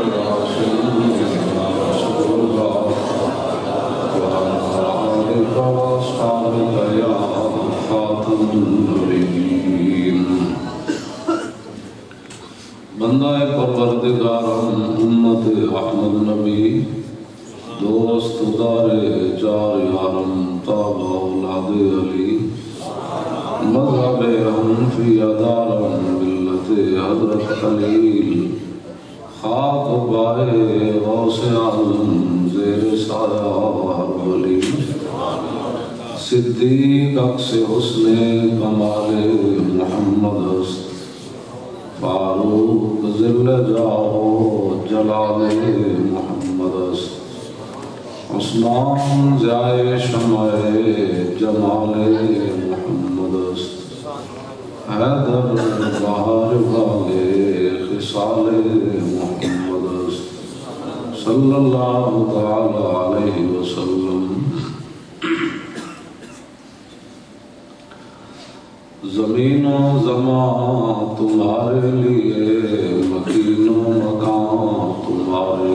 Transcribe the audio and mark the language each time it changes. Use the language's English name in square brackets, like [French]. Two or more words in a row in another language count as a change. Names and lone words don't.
[Arabic] يا سيدنا رسول الله وعلى آلك وأصحابك يا خاتم النبيين [Persian] بندہ پروردگارم امت احمد نبی دوست دار چار یارم تابع اولاد علی مذہب حنفی ادارم حضرت خلیل خاک بائے غوث اعظم زیر سایہ ہر ولی صدیق اکس حسن کمال محمد است فاروق ذل جاہ جلال محمد است عثمان ضیاء شمع جمال محمد است حیدر بہار والے خصال محمد است [Arabic] صلی اللہ تعالی علیہ وسلم [Urdu] زمین و زمان تمہارے لیے مکین و مکان تمہارے